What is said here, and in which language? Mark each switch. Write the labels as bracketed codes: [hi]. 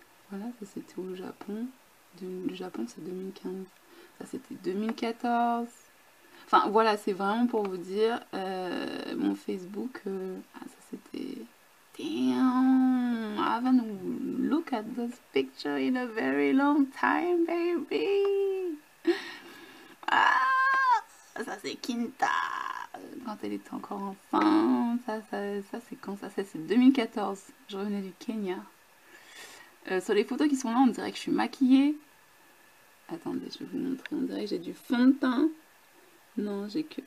[fr] Voilà, ça c'était au Japon. Le Japon c'est 2015. Ça c'était 2014. Enfin voilà, c'est vraiment pour vous dire mon Facebook. Ah, ça c'était. [en] Damn, I haven't looked at this picture in a very long time, baby. [fr] Ah, ça c'est Kinta quand elle était encore enfant. Ça c'est quand ça c'est 2014. Je revenais du Kenya. Sur les photos qui sont là, on dirait que je suis maquillée. Attendez, je vais vous montrer. On dirait que j'ai du fond de teint. Non, j'ai que...